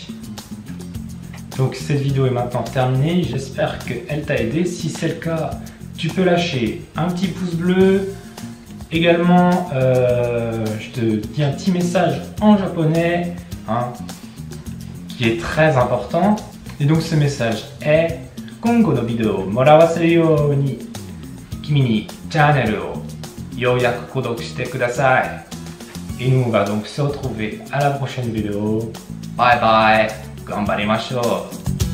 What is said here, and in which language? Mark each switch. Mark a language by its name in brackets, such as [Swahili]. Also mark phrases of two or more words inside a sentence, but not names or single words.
[French] Donc cette vidéo est maintenant terminée, j'espère qu'elle t'a aidé. Si c'est le cas, tu peux lâcher un petit pouce bleu. Également, je te dis un petit message en japonais, hein, qui est très important. Et donc ce message est: [Japanese] 今後のビデオをもらわせるように君にチャンネルをようやく購読してください。 [French] Et nous on va donc se retrouver à la prochaine vidéo. [English] Bye bye. [Japanese] 頑張りましょう。